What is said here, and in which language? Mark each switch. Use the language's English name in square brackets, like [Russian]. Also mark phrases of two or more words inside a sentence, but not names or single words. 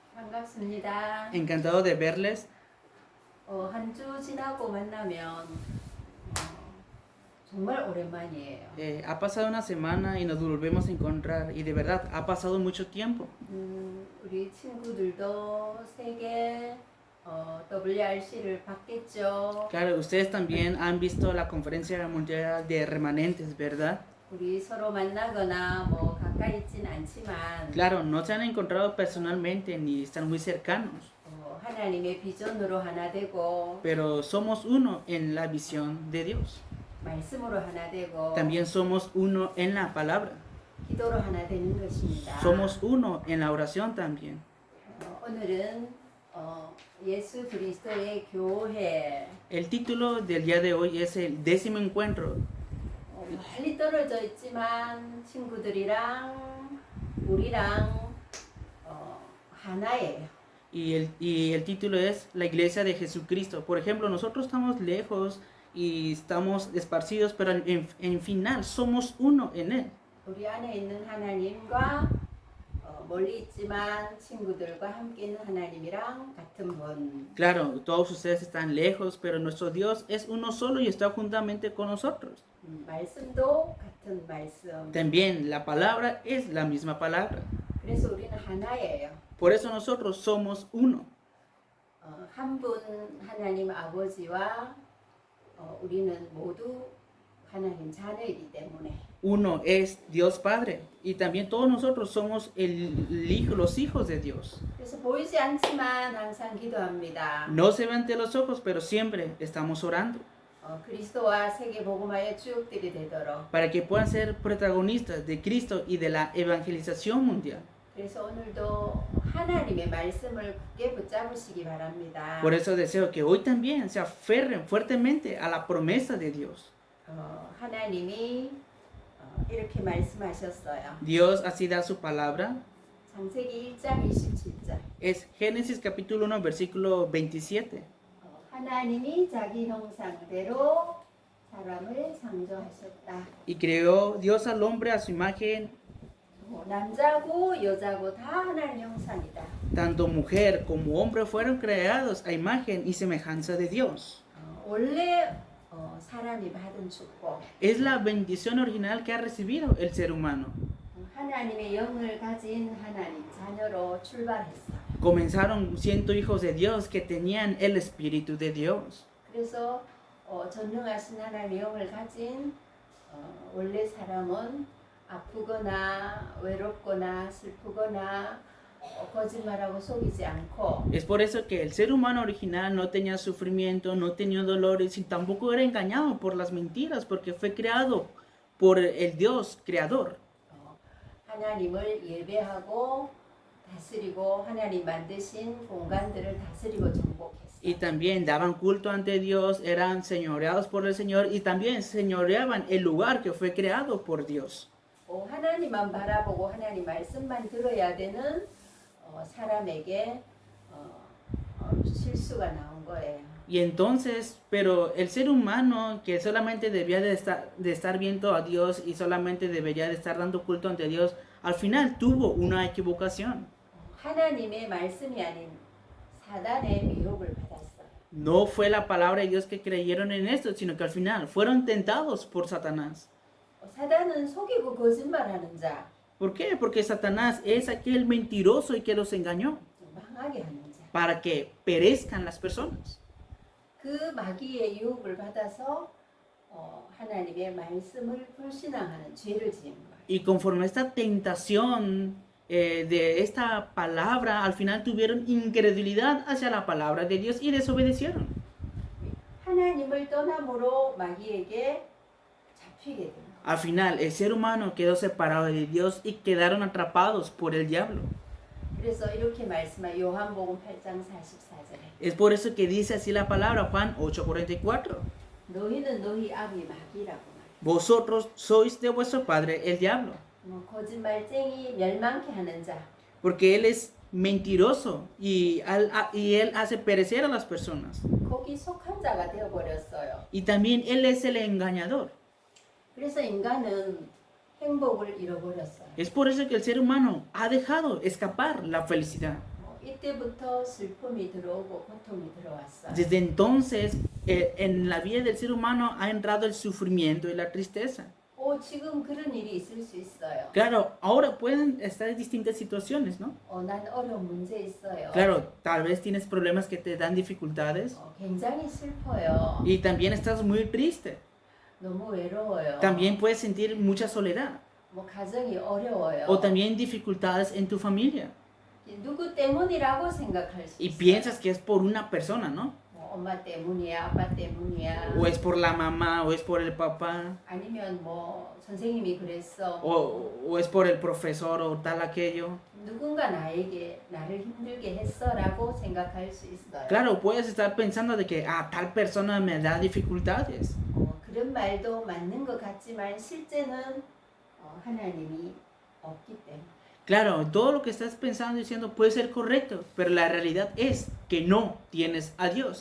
[Korean] 반갑습니다. [Spanish] Encantado de verles. [Korean] 한 주 지나고 만나면 정말 오랜만이에요. [Spanish] Ha pasado una semana y nos volvemos a encontrar y de verdad ha pasado mucho tiempo. [Korean] 우리 친구들도 세계 WRC를 봤겠죠. [Spanish] Claro, ustedes también han visto la conferencia mundial de remanentes, ¿verdad? [Korean] 우리 서로 만나거나 뭐 가까이 있진 않지만 [Spanish] Claro, no se han encontrado personalmente ni están muy cercanos, [Korean] 하나님의 비전으로 하나 되고 [Spanish] pero somos uno en la visión de Dios. [Korean] 말씀으로 하나 되고 [Spanish] También somos uno en la palabra. [Korean] 기도로 하나 되는 것입니다. [Spanish] Somos uno en la oración también. [Korean] 오늘은 예수 그리스도의 교회. [Spanish] El título del día de hoy es el 10º encuentro. [Korean] 멀리 떨어져 있지만 친구들이랑 우리랑 하나예요. [Spanish] Y el título es La Iglesia de Jesucristo. Por ejemplo, nosotros estamos lejos y estamos esparcidos, pero en final somos uno en Él. [Korean] 우리 안에 있는 하나님과 멀리 있지만 친구들과 함께 있는 하나님이랑 같은 분. [Spanish] Claro, todos ustedes están lejos, pero nuestro Dios es uno solo y está juntamente con nosotros. [Korean] 말씀도 같은 말씀. [Spanish] También la palabra es la misma palabra. [Korean] 그래서 우리는 하나예요. [Spanish] Por eso nosotros somos uno. [Korean] 한 분 하나님 아버지와 우리는 모두 하나님 자녀이기 때문에. [Spanish] Uno es Dios Padre y también todos nosotros somos los hijos de Dios. [Korean] 그래서 보이지 않지만 항상 기도합니다. [Spanish] No se ve ante los ojos, pero siempre estamos orando. [Korean] 그리스도와 세계 복음화의 주역들이 되도록. [Spanish] Para que puedan ser protagonistas de Cristo y de la evangelización mundial. [Korean] 그래서 오늘도 하나님의 말씀을 굳게 붙잡으시기 바랍니다. [Spanish] Por eso deseo que hoy también se aferren fuertemente a la promesa de Dios. [Korean] 하나님이 이렇게 말씀하셨어요. [Spanish] Dios así da su palabra. [Korean] 창세기 1장 27절. [Spanish] Es Génesis capítulo 1 versículo 27. [Korean] 하나님이 자기 형상대로 사람을 창조하셨다. [Spanish] Y creó Dios al hombre a su imagen. [Korean] 남자고 여자고 다 하나님 형상이다. [Spanish] Tanto mujer como hombre fueron creados a imagen y semejanza de Dios. [Korean] 원래 사람이 받은 축복. [Spanish] Es la bendición original que ha recibido el ser humano. [Korean] 하나님의 영을 가진 하나님 자녀로 출발했어. [Spanish] Comenzaron siendo hijos de Dios que tenían el Espíritu de Dios. [Korean] 그래서 전능하신 하나님의 영을 가진 원래 사람은 아프거나 외롭거나 슬프거나 거짓말하고 속이지 않고. [Spanish] Es por eso que el ser humano original no tenía sufrimiento, no tenía dolores y tampoco era engañado por las mentiras porque fue creado por el Dios creador. [Korean] 하나님을 예배하고 다스리고 하나님 만드신 공간들을 다스리고 정복했어요. [Spanish] Y también daban culto ante Dios, eran señoreados por el Señor y también señoreaban el lugar que fue creado por Dios. [Korean] 하나님만 바라보고 하나님 말씀만 들어야 되는 사람에게 실수가 나온 거예요. [Spanish] Y entonces, pero el ser humano que solamente debía de estar viendo a Dios y solamente debería de estar dando culto ante Dios, al final tuvo una equivocación. [Korean] 하나님의 말씀이 아닌 사단의 미혹을 받았어요. [Spanish] No fue la palabra de Dios que creyeron en esto, sino que al final fueron tentados por Satanás. [Korean] 사단은 속이고 거짓말하는 자. [Spanish] ¿Por qué? Porque Satanás es aquel mentiroso y que los engañó [Korean] 망하게 하는 자. [Spanish] para que perezcan las personas. [Korean] 그 마귀의 유혹을 받아서 하나님의 말씀을 불신앙하는 죄를 지은 거예요. [Spanish] Y conforme a esta tentación de esta palabra, al final tuvieron incredulidad hacia la palabra de Dios y desobedecieron. [Korean] 하나님을 떠남으로 마귀에게 잡히게 됩니다. [Spanish] Al final, el ser humano quedó separado de Dios y quedaron atrapados por el diablo. [Korean] 그래서 이렇게 말씀한 요한복음 8장 44절에 [Spanish] Es por eso que dice así la palabra, Juan 8:44. [Korean] 너희는 너희 아비 마귀라고 말해요. [Spanish] Vosotros sois de vuestro padre el diablo, [Korean] 거짓말쟁이 멸망케 하는 자. [Spanish] porque él es mentiroso y él hace perecer a las personas. [Korean] 거기 속한 자가 되어버렸어요. [Spanish] Y también él es el engañador. [Korean] 그래서 인간은 행복을 잃어버렸어요. [Spanish] Es por eso que el ser humano ha dejado escapar la felicidad. [Korean] 이때부터 슬픔이 들어오고 고통이 들어왔어요. [Spanish] Desde entonces, en la vida del ser humano ha entrado el sufrimiento y la tristeza. [Korean] 지금 그런 일이 있을 수 있어요. [Spanish] Claro, ahora pueden estar distintas situaciones, ¿no? [Korean] 난 어려운 문제 있어요. [Spanish] Claro, tal vez tienes problemas que te dan dificultades [Korean] 굉장히 슬퍼요. [Spanish] y también estás muy triste. [Korean] 너무 외로워요. [Spanish] También puedes sentir mucha soledad [Korean] 가정이 어려워요. [Spanish] o también dificultades en tu familia [Korean] 누구 때문이라고 생각할 수 [Spanish] y [Korean] 있어요. [Spanish] piensas que es por una persona, ¿no? [Korean] 엄마 때문이야, 아빠 때문이야. [Spanish] O es por la mamá o es por el papá [Korean] 아니면 선생님이 그랬어. [Spanish] o es por el profesor o tal aquello. [Korean] 누군가 나를 힘들게 했어라고 생각할 수 있어요. [Spanish] Claro, puedes estar pensando de que tal persona me da dificultades. [Korean] 그런 말도 맞는 것 같지만 실제는 하나님이 없기 때문에. [Spanish] Claro, todo lo que estás pensando y diciendo puede ser correcto, pero la realidad es que no tienes a Dios.